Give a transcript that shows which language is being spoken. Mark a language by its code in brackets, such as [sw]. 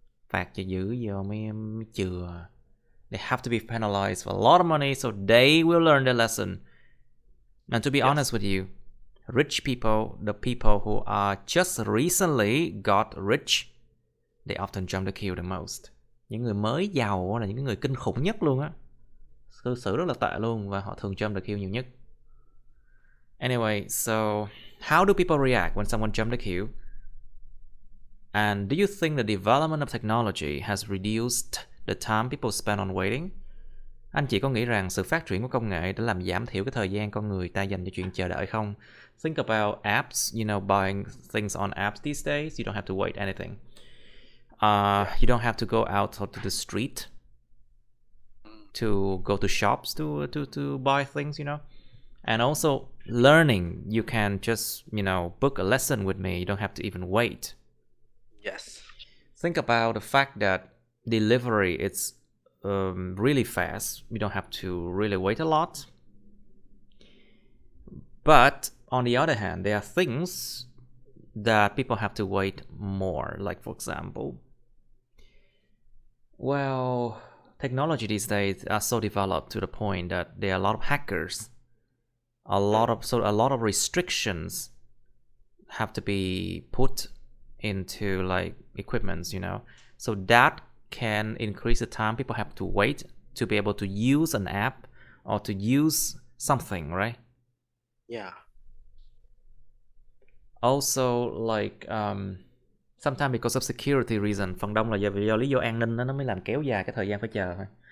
[vi] Phạt cho dữ vô mấy chừa. [en] They have to be penalized for a lot of money so they will learn their lesson. And to be honest with you, rich people, the people who are just recently got rich, they often jump the queue the most. [vi] Những người mới giàu là những người kinh khủng nhất luôn á. Cư xử rất là tệ luôn và họ thường jump the queue nhiều nhất. [en] Anyway, so how do people react when someone jump the queue? And do you think the development of technology has reduced the time people spend on waiting? [vi] Anh chị có nghĩ rằng sự phát triển của công nghệ đã làm giảm thiểu cái thời gian con người ta dành cho chuyện chờ đợi không? [en] Think about apps, you know, buying things on apps these days, you don't have to wait anything. You don't have to go out to the street to go to shops to buy things, you know. And also learning, you can just, you know, book a lesson with me. You don't have to even wait. Yes. Think about the fact that delivery it's really fast. We don't have to really wait a lot. But on the other hand, there are things that people have to wait more. Like for example, well, technology these days are so developed to the point that there are a lot of hackers. A lot of restrictions have to be put into like equipments, you know. So that can increase the time people have to wait to be able to use an app or to use something, right? Yeah. Also like sometimes because of security reason, [vi] phần đông là do lý do an ninh nó mới làm kéo dài cái thời gian phải chờ thôi.